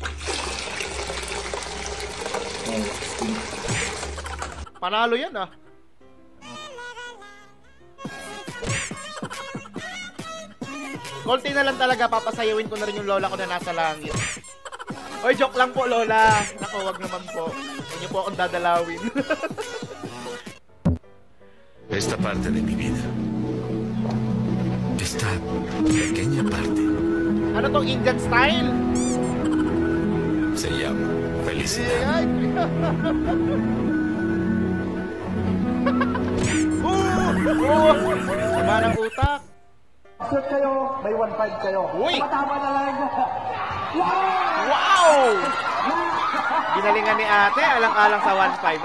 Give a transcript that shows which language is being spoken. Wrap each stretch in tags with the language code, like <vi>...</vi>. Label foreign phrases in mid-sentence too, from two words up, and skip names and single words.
<tl>Panalo yan ah. Konti na lang talaga, papasayawin ko na rin yung lola ko na nasa langit. Oy, joke lang po lola. Naku, wag naman po. Huwag niyo po akong dadalawin.</tl> <es>Esta parte de mi vida, esta pequeña parte,</es> <tl>Ano tong</tl> <en>Indian style?</en> <es>se llama felicidad.</es> <tl>Ay, sama ng utak. Shoot kayo, may 1.5 kayo. Uy! Matama na lang mo. Wow! Ginalingan ni ate, alang-alang sa 1.5.</tl>